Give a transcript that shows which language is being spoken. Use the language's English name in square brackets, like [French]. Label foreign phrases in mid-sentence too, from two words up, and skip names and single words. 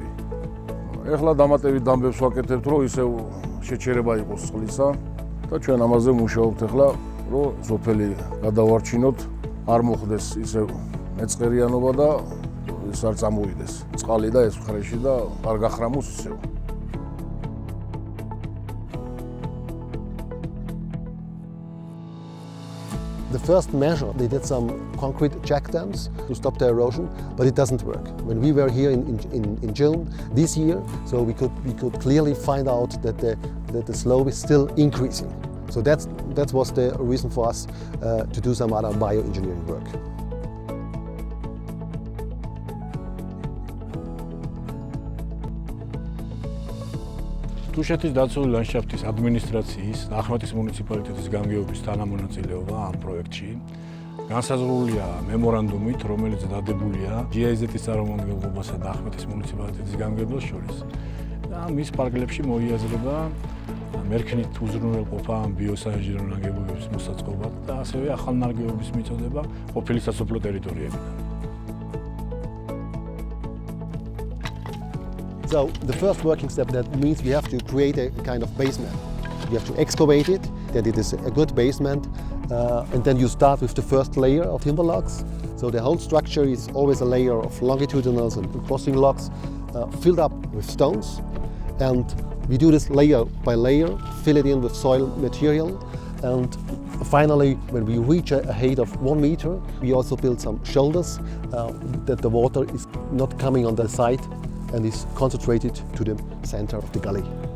[Georgian] ეხლა დამატებით დამბებს ვაკეთებთ, რომ ისევ შეჩერება იყოს წყლისა და ჩვენ ამაზე მუშაობთ ეხლა, რომ სოფელი გადავარჩინოთ, არ მოხდეს ისევ მეწყერიანობა და ის არ წამოვიდეს წყალი და ეს ხრეში და არ გახრამოს ისევ. [English] The first measure, they did some concrete check dams to stop the erosion, but it doesn't work. When we were here in June this year, so we could clearly find out that the slope is still increasing. So that was the reason for us to do some other bioengineering work. [Georgian] Tushetis დაცული ლანდშაფტის ადმინისტრაციის და ახმეტის მუნიციპალიტეტის გამგეობის თანამონაწილეობა ამ პროექტში განსაზღვრულია მემორანდუმით, რომელიც დადებულია GIZ-ის წარმომადგენლობასა და ახმეტის მუნიციპალიტეტის გამგეობას შორის. და მის პარკლებში მოიაზრება მერქნით უზრუნველყოფა ბიოსაინჟინრო ნაგებობების მოსაწყობად და ასევე ახალნაგებობის მიწოდება ყოფილი სასოფლო ტერიტორიებიდან. [English] So the first working step, that means we have to create a kind of basement. We have to excavate it, that it is a good basement, and then you start with the first layer of timber logs. So the whole structure is always a layer of longitudinals and crossing logs filled up with stones, and we do this layer by layer, fill it in with soil material, and finally, when we reach a height of 1 meter, we also build some shoulders that the water is not coming on the side and is concentrated to the center of the gully.